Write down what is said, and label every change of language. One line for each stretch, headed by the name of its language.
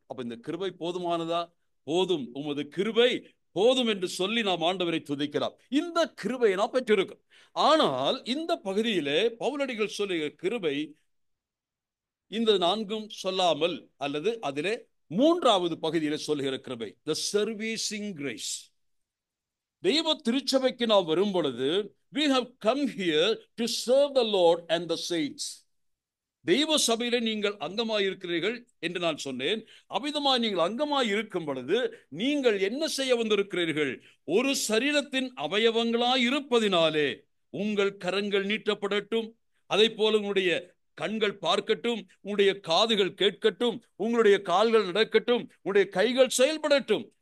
Tamil: அப்ப இந்த கிருபை போதுமானதா? போதும், உமது கிருபை போதும் என்று சொல்லி நாம் ஆண்டவரை துதிக்கலாம். இந்த கிருபையை நாம் பெற்றிருக்கிறோம். ஆனால் இந்த பகுதியிலே பவுலடிகள் சொல்லுகிற கிருபை இந்த நான்கும் சொல்லாமல் அல்லது அதிலே மூன்றாவது பகுதியில சொல்லுகிற கிருபை,
English: the servicing grace.
Tamil: தெய்வ திருச்சபைக்கு நாம் வரும் பொழுது
English: we have come here to serve the Lord and the saints.
Tamil: தெய்வ சபையிலே நீங்கள் அங்கமாயிருக்கிறீர்கள் என்று நான் சொன்னேன். அவ்விதமாய் நீங்கள் அங்கமாய் இருக்கும் பொழுது நீங்கள் என்ன செய்ய வந்திருக்கிறீர்கள்? ஒரு சரீரத்தின் அவயவங்களாய் இருப்பதினாலே உங்கள் கரங்கள் நீட்டப்படட்டும், அதை போல உங்களுடைய கண்கள் பார்க்கட்டும், உங்களுடைய காதுகள் கேட்கட்டும், உங்களுடைய கால்கள் நடக்கட்டும், உங்களுடைய கைகள் செயல்படட்டும்.